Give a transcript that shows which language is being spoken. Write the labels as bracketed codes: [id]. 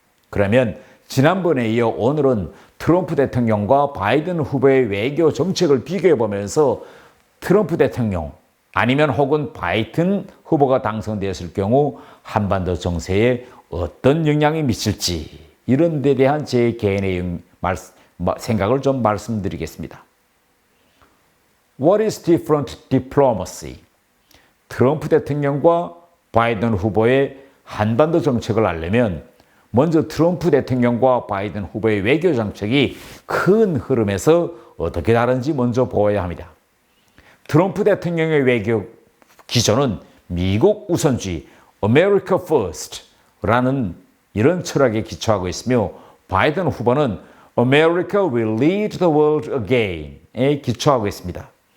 [ko] 그러면 지난번에 이어 오늘은 트럼프 대통령과 바이든 후보의 외교 정책을 비교해 보면서 트럼프 대통령 아니면 혹은 바이든 후보가 당선되었을 경우 한반도 정세에 어떤 영향이 미칠지 이런 데 대한 제 개인의 생각을 좀 말씀드리겠습니다. [en] What is different diplomacy? [ko] 트럼프 대통령과 바이든 후보의 한반도 정책을 알려면 먼저 트럼프 대통령과 바이든 후보의 외교 정책이 큰 흐름에서 어떻게 다른지 먼저 보아야 합니다. 트럼프 대통령의 외교 기조는 미국 우선주의, America First라는 이런 철학에 기초하고 있으며 바이든 후보는 [en] America will lead the world again [ko] 에 기초하고 있습니다.